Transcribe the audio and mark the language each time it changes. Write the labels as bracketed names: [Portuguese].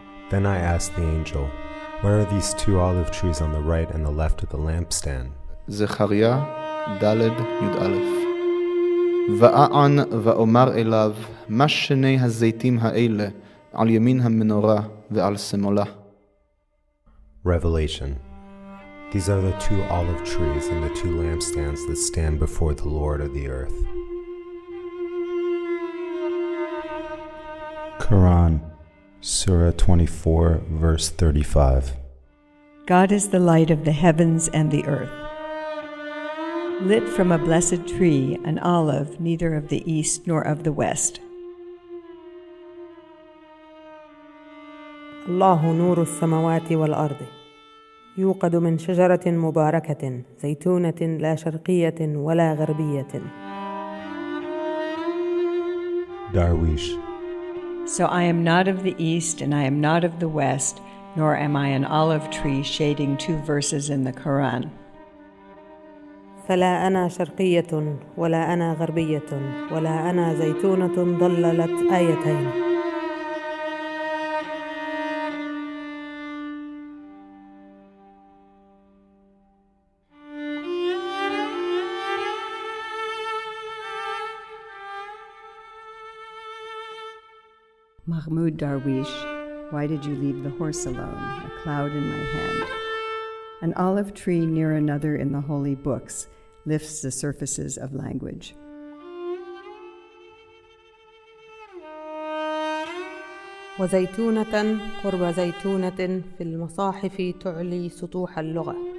[English] Then I asked the angel, where are these two olive trees on the right and the left of the lampstand? [Hebrew] זכריה ד' י"א. ואען ואומר אליו, מה שני הזיתים האלה על ימין המנורה ועל שמאלה? [English] Revelation. These are the two olive trees and the two lampstands that stand before the Lord of the earth. Quran, Surah 24, verse 35. God is the light of the heavens and the earth. Lit from a blessed tree, an olive, neither of the east nor of the west. [Arabic] الله نور السماوات والأرض، يوقد من شجرة مباركة زيتونة لا شرقية ولا غربية. [English] Darwish. So I am not of the east and I am not of the west, nor am I an olive tree shading two verses in the Quran. [Arabic] فلا أنا شرقية ولا أنا غربية ولا أنا زيتونة ضللت آيتين. [English] Mahmoud Darwish, why did you leave the horse alone, a cloud in my hand? An olive tree near another in the holy books lifts the surfaces of language. [Arabic] وزيتونة قرب زيتونة في المصاحف تعلي سطوح اللغة.